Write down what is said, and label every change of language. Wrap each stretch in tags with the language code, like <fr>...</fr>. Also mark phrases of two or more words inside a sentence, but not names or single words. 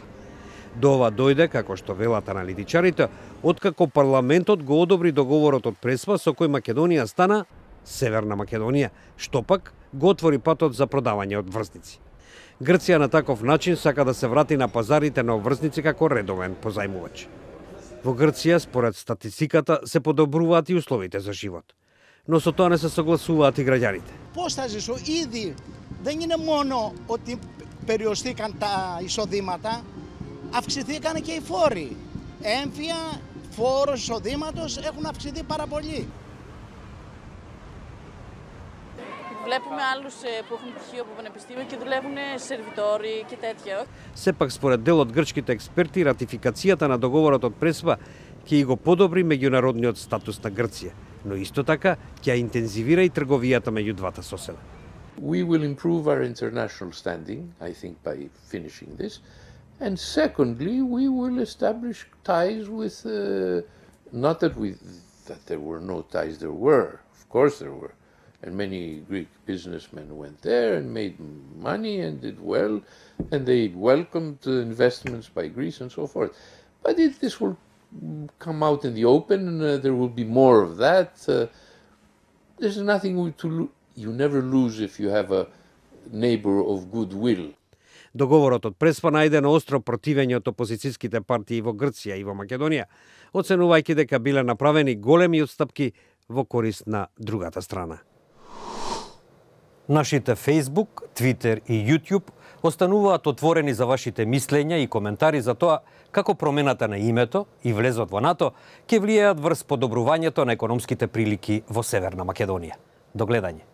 <mk>До ова дојде, како што велат аналитичарите, откако парламентот го одобри договорот од Преспа со кој Македонија стана Северна Македонија, што пак го отвори патот за продавање од врсници. Грција на таков начин сака да се врати на пазарите на обврсници како редовен позајмувач. Во Грција, според статистиката, се подобруваат и условите за живот. Но со тоа не се согласуваат и граѓаните.</mk> <el>Πώς θα ζήσω, ήδη δεν είναι μόνο ότι περιοριστήκαν τα εισοδήματα, αυξηθήκαν και οι φόροι. Έμφυα, φόρος εισοδήματος έχουν αυξηθεί πάρα πολύ. Βλέπουμε άλλους που έχουν πτυχίο από πανεπιστήμιο και δουλεύουν σερβιτόροι και τέτοια.</el> <mk>Сепак, според дел од грчките експерти, ратификацијата на договорот од Преспа ќе го подобри меѓународниот статус на Грција, но исто така ќе интензивира и трговијата меѓу двата соседа.</mk> <en>We will improve our international standing, I think, by finishing this. And secondly, we will establish ties with, not that there were no ties, there were, of course there were. And many Greek businessmen went there and made money and did well, and they welcomed investments by Greece and so forth. But this will come out in the open, and there will be more of that. There's nothing you never lose if you have a neighbor of goodwill.</en> <mk>Договорот од Преспа најде на остро противење од опозицијските партии во Грција и во Македонија, оценувајќи дека биле направени големи отстапки во корист на другата страна. Нашите Facebook, Twitter и YouTube остануваат отворени за вашите мислења и коментари за тоа како промената на името и влезот во НАТО ќе влијаат врз подобрувањето на економските прилики во Северна Македонија.</mk>